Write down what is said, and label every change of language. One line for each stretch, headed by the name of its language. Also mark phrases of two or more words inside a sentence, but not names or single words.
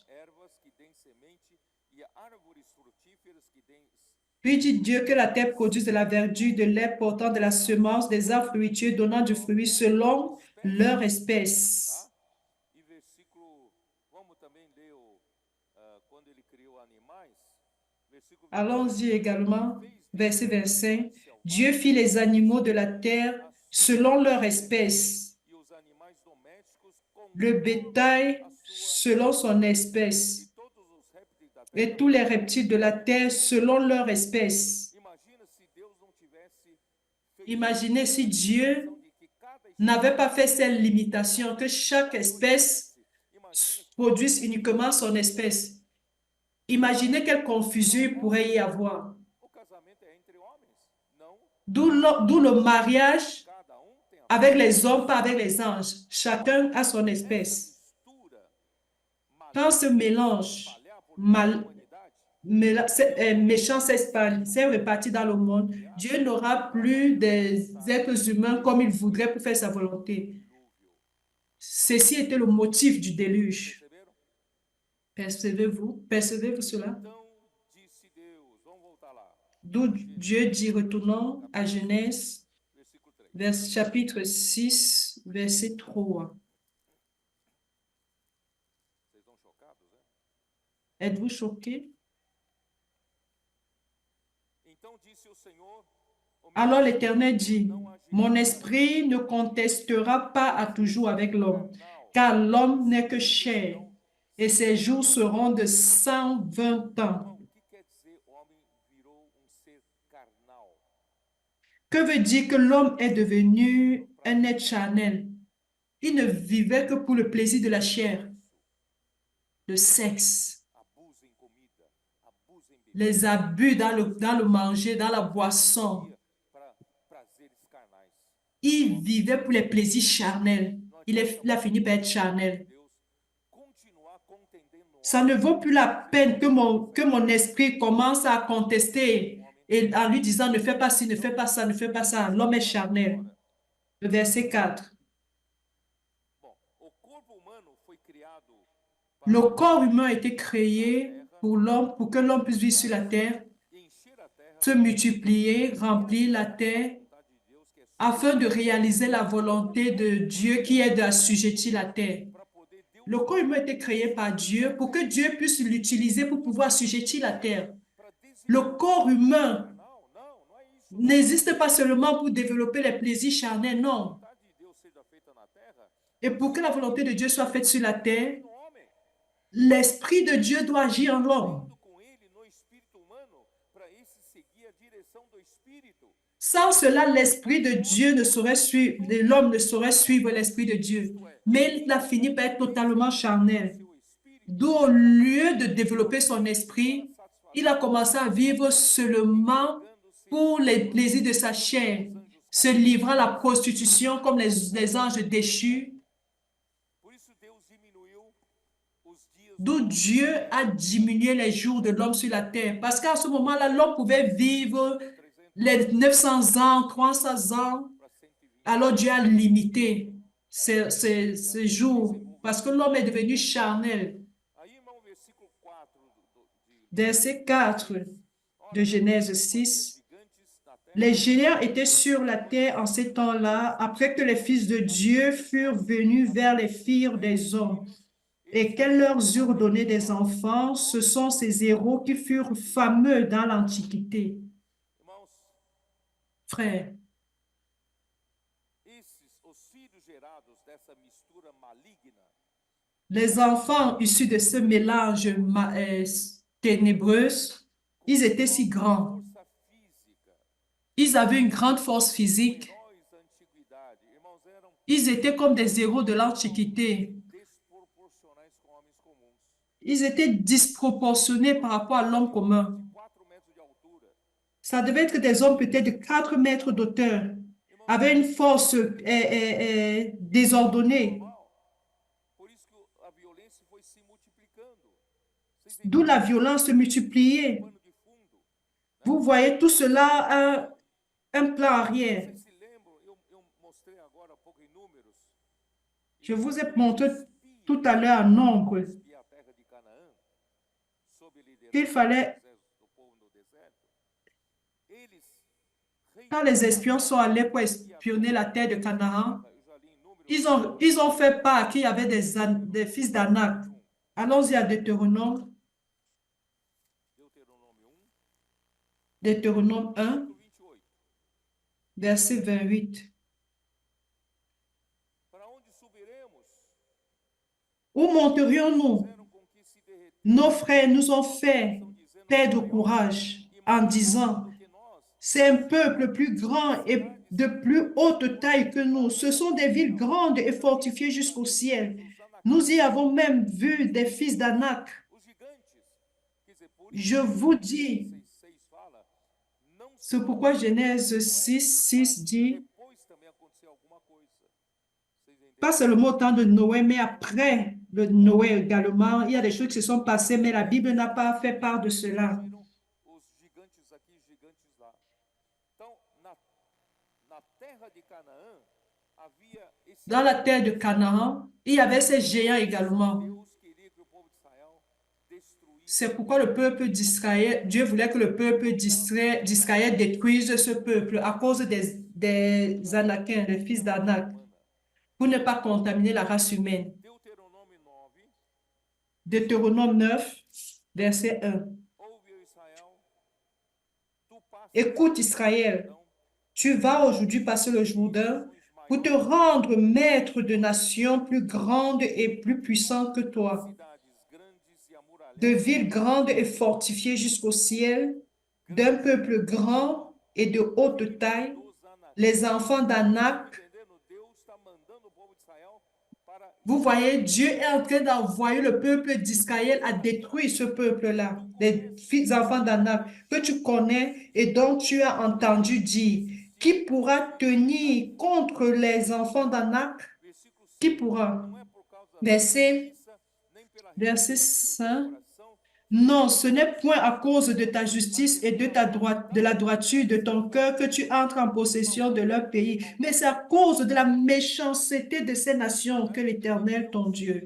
Portuguese: ervas que dêem semente e árvores frutíferas que dêem.
French: Puis dit Dieu que la terre produise de la verdure, de l'herbe portant de la semence, des arbres fruitiers donnant du fruit selon leur espèce.
Portuguese: E versículo, vamos também ler quando ele criou animais. Versículo
French: Allons-y également, verset 25. Dieu fit les animaux de la terre selon leur espèce,
Portuguese: e os animais domésticos com
French: le bétail selon son espèce,
Portuguese: todos os répteis da terra.
French: et tous les reptiles de la terre selon leur espèce.
Portuguese: Imagina se Deus não tivesse feito
French: Imaginez si Dieu
Portuguese: de que cada
French: n'avait pas fait cette limitation, que chaque espèce
Portuguese: imagina
French: produise uniquement son espèce. Imaginez quelle confusion il pourrait y avoir.
Portuguese: o casamento é entre homens, não
French: D'où le mariage
Portuguese: cada tem a
French: avec les hommes, pas avec les anges. Chacun a son espèce.
Portuguese: mistura
French: Quand ce mélange méchant s'est réparti dans le monde, Dieu n'aura plus des êtres humains comme il voudrait pour faire sa volonté. Ceci était le motif du déluge.
Portuguese: perceberam?
French: Percevez-vous cela?
Portuguese: Então disse Deus, vamos voltar lá.
French: D'où Dieu dit, retournons à Genèse,
Portuguese: Versículo 3.
French: chapitre 6, verset 3.
Portuguese: Vocês estão chocados, né?
French: Êtes-vous choqués?
Portuguese: Então disse o Senhor, o meu
French: Alors l'Éternel dit, mon esprit ne contestera pas à toujours avec l'homme, car l'homme n'est que chair, et ses jours seront de 120 ans.
Portuguese: Irmão, o que quer dizer homem virou ser carnal?
French: Que veut dire que l'homme est devenu un être charnel? Il ne vivait que pour le plaisir de la chair, le sexe,
Portuguese: Abusa em comida, abusa em bebida,
French: les abus dans le manger, dans la boisson.
Portuguese: para prazeres carnais.
French: Il vivait pour les plaisirs charnels. Il a fini par être charnel.
Portuguese: Deus continuar contendendo no
French: Ça ne vaut plus la peine que mon esprit commence à contester et en lui disant ne fais pas ci, ne fais pas ça, ne fais pas ça. L'homme est charnel. Le verset 4.
Portuguese: Bom, o corpo humano foi criado
French: Le corps humain a été créé pour l'homme, pour que l'homme puisse vivre sur la terre,
Portuguese: e encher a terra
French: se multiplier, remplir la terre,
Portuguese: vontade de Deus, que é
French: afin de réaliser la volonté de Dieu qui est d'assujettir la terre.
Portuguese: para poder Deus,
French: Le corps humain a été créé par Dieu pour que Dieu puisse l'utiliser pour pouvoir assujettir la terre.
Portuguese: para
French: Le corps humain
Portuguese: não, não é isso.
French: n'existe pas seulement pour développer les plaisirs charnels, non.
Portuguese: A vontade de Deus seja feita na terra
French: Et pour que la volonté de Dieu soit faite sur la terre,
Portuguese: no homem,
French: l'Esprit de Dieu doit agir en l'homme.
Portuguese: indo com ele no espírito humano, para esse seguir a direção do espírito.
French: Sans cela, l'Esprit de Dieu ne saurait suivre, l'homme ne saurait suivre l'Esprit de Dieu. Mais il a fini par être totalement charnel.
Portuguese: Seu espírito
French: D'où, au lieu de développer son esprit, il a commencé à vivre seulement pour les plaisirs de sa chair, se livrant à la prostitution comme les anges déchus.
Portuguese: Por isso Deus diminuiu os dias
French: D'où Dieu a diminué les jours de l'homme sur la terre. Parce qu'à ce moment-là, l'homme pouvait vivre les 900 ans, 300 ans.
Portuguese: para 120.
French: Alors Dieu a limité ces jours. Parce que l'homme est devenu charnel.
Portuguese: Aí, irmão, versículo 4
French: Verset 4 de Genèse 6.
Portuguese: gigantes na terra
French: Les géants étaient sur la terre en ces temps-là, après que les fils de Dieu furent venus vers les filles des hommes, et qu'elles leur eurent donné des enfants. Ce sont ces héros qui furent fameux dans l'Antiquité.
Portuguese: Irmãos,
French: Frères,
Portuguese: os filhos gerados dessa mistura maligna
French: les enfants issus de ce mélange ténébreux, ils étaient si grands.
Portuguese: força física,
French: Ils avaient une grande force physique.
Portuguese: heróis da antiguidade, irmãos, eram
French: Ils étaient comme des héros de l'Antiquité.
Portuguese: desproporcionais com homens comuns.
French: Ils étaient disproportionnés par rapport à l'homme commun.
Portuguese: 4 metros de altura.
French: Ça devait être des hommes peut-être de 4 mètres d'auteur, avec une force désordonnée, Normal.
Portuguese: Por isso que a violência foi se multiplicando. Vocês
French: d'où la violence se multipliait.
Portuguese: pano de fundo.
French: Vous voyez tout cela à un plan arrière.
Portuguese: Vocês se lembram, eu mostrei agora há pouco em números.
French: Je vous ai montré tout à l'heure en nombre
Portuguese: Espiar a terra de Canaã, sob a liderança
French: qu'il fallait,
Portuguese: do povo no deserto. Eles
French: quand les espions sont allés pour espionner la terre de Canaan,
Portuguese: eu já li em números
French: ils ont fait part qu'il y avait des fils d'Anak. Allons-y à Deutéronome,
Portuguese: Deuteronômio 1,
French: Deutéronome 1,
Portuguese: versículo 28.
French: verset 28.
Portuguese: Para onde subiremos?
French: Où monterions-nous?
Portuguese: Fizeram com que se derretessem,
French: Nos frères nous ont fait
Portuguese: dizendo,
French: perdre courage en disant,
Portuguese: do que nós,
French: c'est un peuple plus grand et de plus haute taille que nous. Ce sont des villes grandes et fortifiées jusqu'au ciel. Nous y avons même vu des fils d'Anak.
Portuguese: os gigantes. Quer dizer, por
French: Je
Portuguese: isso,
French: vous dis,
Portuguese: 6 fala, não
French: c'est pourquoi Genèse 6 dit,
Portuguese: depois também aconteceu alguma coisa. Vocês entenderam?
French: pas seulement au temps de Noé, mais après le Noé également, il y a des choses qui se sont passées, mais la Bible n'a pas fait part de cela.
Portuguese: Viram os gigantes aqui, gigantes lá. Então, na terra de Canaã, havia esse
French: Dans la terre de Canaan, il y avait ces géants également.
Portuguese: Deus queria que o povo de Israel destruísse.
French: C'est pourquoi le peuple d'Israël, Dieu voulait que le peuple d'Israël détruise ce peuple à cause des Anakiens, des fils d'Anak, pour ne pas contaminer la race humaine.
Portuguese: Deuteronômio 9,
French: Deutéronome 9, verset 1.
Portuguese: ouve, ó Israel, tu passas
French: Écoute Israël, tu vas aujourd'hui passer le Jourdain pour te rendre maître de nations plus grandes et plus puissantes que toi,
Portuguese: cidades
French: de villes grandes et fortifiées jusqu'au ciel, d'un peuple grand et de haute taille, les enfants d'Anak.
Portuguese: Entendendo? Deus está mandando o povo de Israel para
French: Vous voyez, Dieu est en train d'envoyer le peuple d'Israël à détruire ce peuple-là, les fils enfants d'Anak, que tu connais et dont tu as entendu dire. Qui pourra tenir contre les enfants d'Anak?
Portuguese: versículo
French: Qui 5. pourra?
Portuguese: Não é por causa da
French: Verset,
Portuguese: justiça, nem pela
French: verset
Portuguese: retidão do teu
French: 5.
Portuguese: coração,
French: Non, ce n'est point à cause de ta justice et de ta droite, de la droiture de ton cœur que tu entres en possession de leur pays, mais c'est à cause de la méchanceté de ces nations que l'Éternel, ton Dieu,